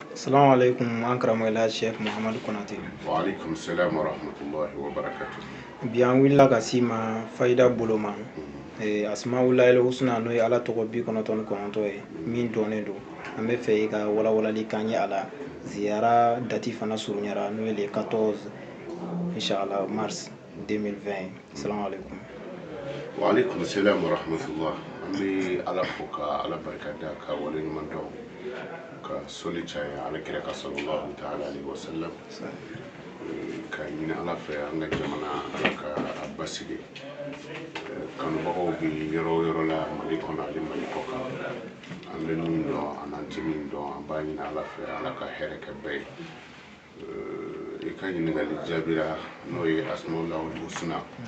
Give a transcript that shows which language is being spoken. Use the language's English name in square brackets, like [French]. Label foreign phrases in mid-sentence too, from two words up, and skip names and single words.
[Arabic] السلام عليكم ankaramola Sheikh Muhammad Konate. وعليكم السلام ورحمة الله وبركاته. [Bambara] Bi an wulila ka s'i ma fayida bolo ma [Arabic] الأسماء الحسنى [Bambara] n'o ye ala tɔgɔ 99 ye min dɔnnen don an bɛ fɛ i ka walawalali k'an ye a la ziyara dati fana surunyara n'o ye le 14 inshallah mars 2020. [Arabic] السلام عليكم. وعليكم السلام ورحمة الله. [Bambara] An bɛ ala fo ka ala barika da ka waleɲuman dɔn ka soli caya ala kira ka [Arabic] صلى الله تعالى عليه وسلم [Bambara] ka ɲini ala fɛ an ka jamana ala ka a basigi kanubagaw bɛ yɔrɔ o yɔrɔ la mali kɔnɔ ani mali kɔ kan an bɛ min dɔn an n'an tɛ min dɔn an b'a ɲini ala fɛ ala ka hɛrɛ kɛ bɛɛ ye i ka ɲininkali jaabira n'o ye [Arabic] الأسماء الحسنى